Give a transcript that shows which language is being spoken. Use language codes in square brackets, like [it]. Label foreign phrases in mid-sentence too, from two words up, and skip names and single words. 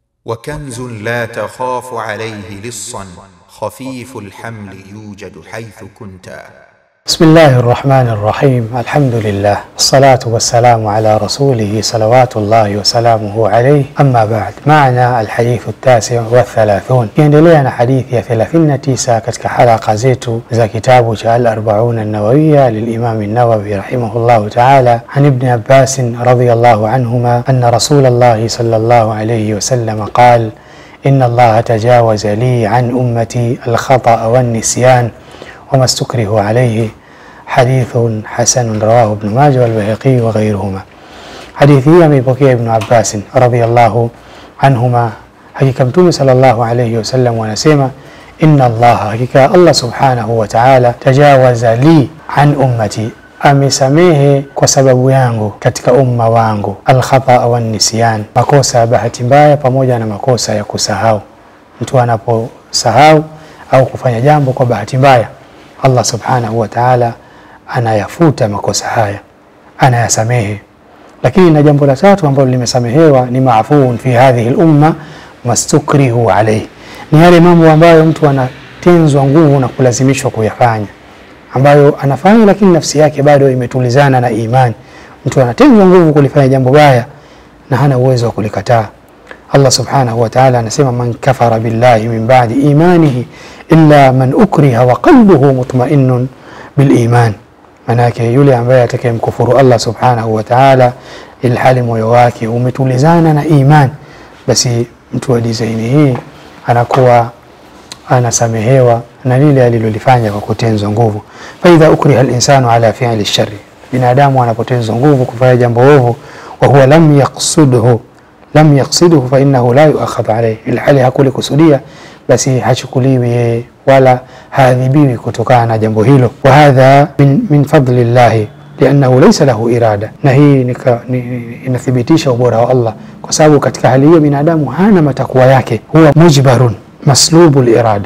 [ar] وكنز لا تخاف عليه لصا خفيف الحمل يوجد حيث كنت. بسم الله الرحمن الرحيم. الحمد لله والصلاة والسلام على رسوله صلوات الله وسلامه عليه. أما بعد، معنا الحديث 39 [sw] kiendelea na hadithi ya 39 katika halaka zetu za kitabu cha [ar] الأربعين النووية للإمام النووي رحمه الله تعالى عن ابن عباس رضي الله عنهما أن رسول الله صلى الله عليه وسلم قال إن الله تجاوز لي عن أمتي الخطأ والنسيان وما استكره عليه. حديث حسن رواه ابن ماجه والبيهقي وغيرهما. حديثه amepokea Ibn Abbas رضي الله عنهما, [sw] hakika Mtume [ar] صلى الله عليه وسلم anasema إن الله, hakika Allah سبحانه وتعالى تجاوز لي عن أمتي, [sw] amesamehe kwa sababu yangu katika umma wangu, [ar] الخطأ والنسيان, [sw] makosa ya bahati mbaya pamoja na makosa ya kusahau. Mtu anaposahau au kufanya jambo kwa bahati mbaya, Allah [ar] سبحانه وتعالى [sw] anayafuta makosa haya, anayasamehe. Lakini na jambo la tatu ambalo limesamehewa ni [ar] معفو في هذه الأمة ما استكره عليه, [sw] ni yale mambo ambayo mtu anatenzwa nguvu na kulazimishwa kuyafanya, ambayo anafanya lakini nafsi yake bado imetulizana na imani. Mtu anatenzwa nguvu kulifanya jambo baya na hana uwezo wa kulikataa. Allah [ar] سبحانه وتعالى [sw] anasema [ar] من كفر بالله من بعد إيمانه إلا من أكره وقلبه مطمئن بالإيمان. [sw] Manake yule ambaye atakayemkufuru Allah [ar] سبحانه وتعالى [sw] ilhali moyo wake umetulizana na iman, basi mtu wa dizaini hii anakuwa anasamehewa na lile alilolifanya kwa kutenzwa nguvu. [ar] فإذا أكره الإنسان على فعل الشر, [sw] binadamu anapotenzwa nguvu kufanya jambo ovu, [ar] وهو لم يقصده فإنه لا يؤاخذ عليه, [sw] ilhali hakulikusudia, basi hachukuliwi wala haadhibiwi kutokana na jambo hilo. [ar] وهذا من فضل الله لأنه ليس له إرادة, [sw] na hii inathibitisha ubora wa Allah, kwa sababu katika hali hiyo binadamu hana matakwa yake, [ar] هو مجبر مسلوب الإرادة.